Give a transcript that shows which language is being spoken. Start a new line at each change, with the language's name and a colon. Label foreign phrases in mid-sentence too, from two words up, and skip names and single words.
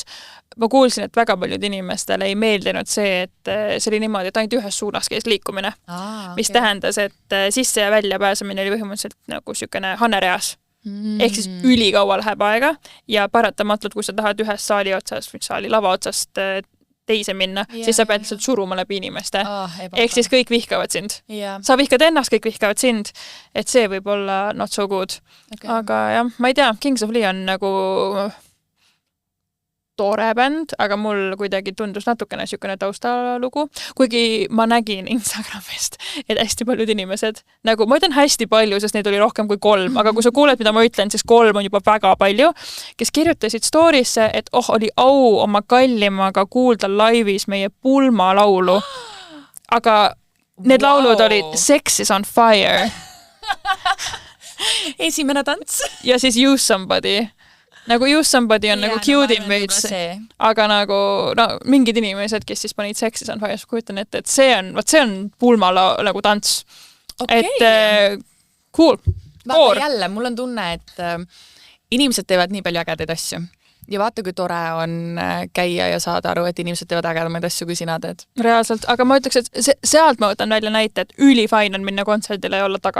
Estonian: Ma kuulsin, et väga paljud inimestele ei meeldinud see, et see oli niimoodi, et ainult ühes suunas käis liikumine, mis tähendas, et sisse ja välja pääsemine oli põhimõtteliselt nagu sükene hanereas. Ehk siis ülikaua läheb aega ja paratamatult, kui sa tahad ühest saali lava otsast teise minna, siis sa pead lihtsalt suruma läbi inimeste. Ehk siis kõik vihkavad sind. Sa vihkad ennast, kõik vihkavad sind, et see võib olla
English: not so good.
Estonian: Aga jah, ma ei tea, Kings of Leon nagu tore bänd, aga mul kuidagi tundus natukene sükene taustalugu, kuigi ma nägin Instagramist, et hästi paljud inimesed, nagu ma ütlen hästi palju, sest neid oli rohkem kui 3, aga kui sa kuuled, mida ma ütlen, siis 3 on juba väga palju, kes kirjutasid story'sse, et oli au oma kallimaga kuulda laivis meie Pulma laulu. Aga need laulud olid
English: Sex is on fire.
Estonian: Esimene tants. Ja siis
English: Use Somebody.
Estonian: Nagu
English: Use Somebody
Estonian: on nagu
English: cute image,
Estonian: aga nagu mingid inimesed, kes siis panid
English: Sex is on fire,
Estonian: kujutan ette, et see on Pulma nagu tants. Et cool. Vaata jälle, mul on tunne, et inimesed teevad nii palju ägedaid asju. Ja vaata, kui tore on käia ja saada aru, et inimesed teevad ägedamaid asju, kui sina teed. Reaalselt, aga ma ütleks, et sealt ma võtan välja näite, et ülifine on minna kontserdile ja olla taga.